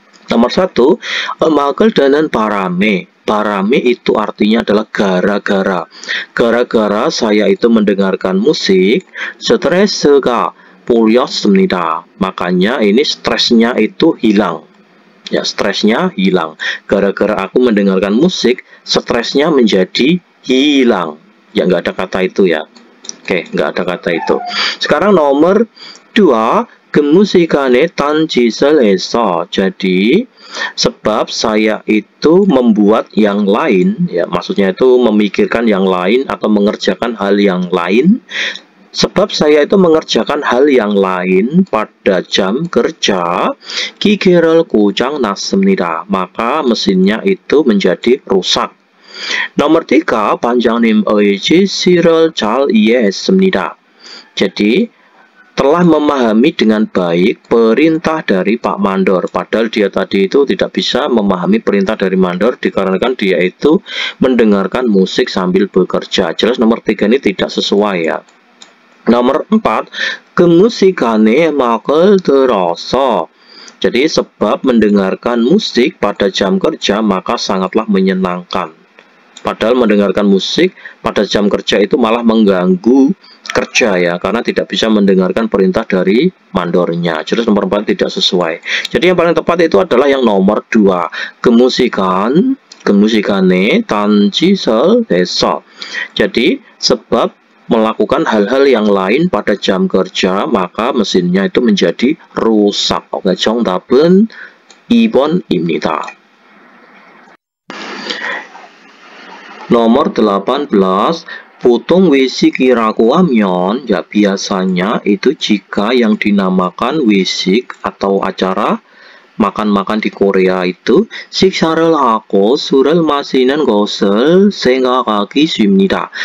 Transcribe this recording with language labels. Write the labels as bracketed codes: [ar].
[ko] Nomor 1, 음악을 듣는 바람에. [id] Barame itu artinya adalah gara-gara. Gara-gara saya itu mendengarkan musik, [ko] 스트레스가 풀렸습니다. [id] Makanya ini stresnya itu hilang. Ya, stresnya hilang. Gara-gara aku mendengarkan musik, stresnya menjadi hilang. Ya, nggak ada kata itu ya. Oke, nggak ada kata itu. Sekarang nomor 2, kemusikane tanjisel eso. Jadi, sebab saya itu membuat yang lain, ya maksudnya itu memikirkan yang lain atau mengerjakan hal yang lain. Sebab saya itu mengerjakan hal yang lain pada jam kerja, [ko] 기계를 고장 났습니다. [id] Maka mesinnya itu menjadi rusak. [ko] Nomor 3, 반장님의 지시를 잘 이해했습니다. [id] Jadi, telah memahami dengan baik perintah dari Pak Mandor. Padahal dia tadi itu tidak bisa memahami perintah dari Mandor dikarenakan dia itu mendengarkan musik sambil bekerja. Jelas nomor 3 ini tidak sesuai ya. Nomor 4, kemusikane [ko] 음악을 들어서. [id] Jadi sebab mendengarkan musik pada jam kerja maka sangatlah menyenangkan. Padahal mendengarkan musik pada jam kerja itu malah mengganggu kerja ya, karena tidak bisa mendengarkan perintah dari mandornya. Jadi nomor 4 tidak sesuai. Jadi yang paling tepat itu adalah yang nomor 2, kemusikane tanjisel eso. Jadi sebab melakukan hal-hal yang lain pada jam kerja maka mesinnya itu menjadi rusak. Oke, [ko] 정답은 2번입니다. [id] Nomor 18, [ko] 보통 외식이라고 하면, [id] ya biasanya itu jika yang dinamakan 외식 atau acara makan-makan di Korea itu [ko] 식사를 하고 술을 마시는 것을 생각하기 쉽니다.